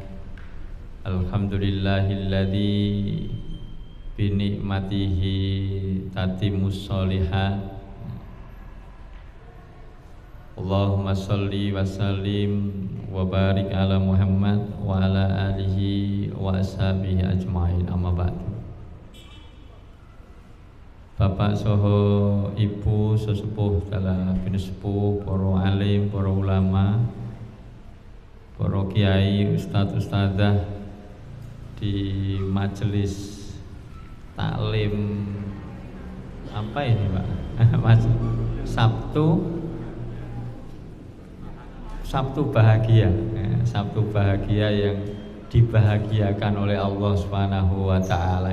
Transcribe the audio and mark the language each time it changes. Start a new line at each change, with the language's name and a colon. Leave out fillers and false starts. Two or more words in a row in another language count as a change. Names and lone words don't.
Arabic: الحمد لله الذي بنعمته تتم الصالحات. اللهم صل وسلم وبارك على محمد وعلى آله وأصحابه أجمعين، أما بعد.
Indonesian: Bapak soho ibu sesepuh dalam bin sepuh, para alim, para ulama, para kiai, ustadz ustadzah di majelis taklim apa ini Pak? Sabtu bahagia, Sabtu bahagia yang dibahagiakan oleh
Arabic: الله سبحانه وتعالى.